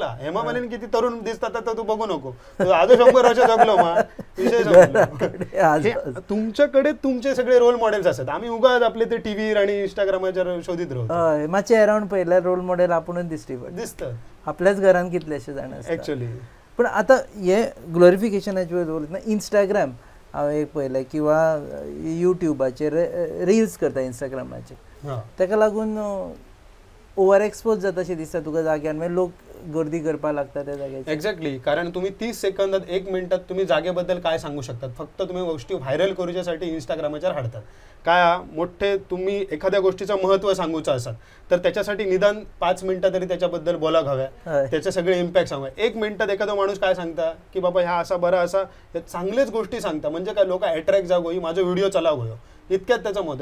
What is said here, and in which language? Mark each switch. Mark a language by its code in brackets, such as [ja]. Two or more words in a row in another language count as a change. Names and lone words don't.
[mr] हेमा मालिनी किती तरुण दिसतात तर तू बघू नको, आजो 100 वर्ष जगलो मग विषय संपला. तुमच्याकडे तुमचे सगळे रोल मॉडेल्स असतात, आम्ही उगाच आपले ते टीव्ही आणि इंस्टाग्रामवर शोधित राहतो. [kok] माझे अराउंड पहिला रोल मॉडेल आपणच दिसतं आपल्याच घरात कितलेशे जाण [en] ऍक्च्युअली. [mr] पण आता हे ग्लोरिफिकेशनाचे बोलत ना, [kok] इंस्टाग्राम हांवें एक पळयलें किंवा युट्यूबाचेर रील्स करता इंस्टाग्रामाचे, ताका लागून [en] over expose [kok] जाता अशें दिसता तुका जाग्यार, मागीर लोक गर्दी करपाक लागता त्या जाग्यार. [mr] एक्झॅक्टली, कारण तुम्ही 30 सेकंदात 1 मिनिटात तुम्ही जागेबद्दल काय सांगू शकतात, फक्त तुम्ही गोष्टी व्हायरल करूच्यासाठी इंस्टाग्रामाचेर हाडतात. काय मोठे तुम्ही एखाद्या गोष्टीचं महत्त्व सांगूचं असतात तर त्याच्यासाठी निदान 5 मिनिटं तरी त्याच्याबद्दल बोलाक हव्या, त्याचे सगळे इम्पॅक्ट सांगा. [kok] 1 मिनिटात एखादा माणूस काय सांगता की बाबा ह्या असा बरा असा, चांगलेच गोष्टी सांगता म्हणजे काय लोक अट्रॅक्ट जागो, माझा व्हिडिओ चलाव गयो इतक्यात त्याचं मत.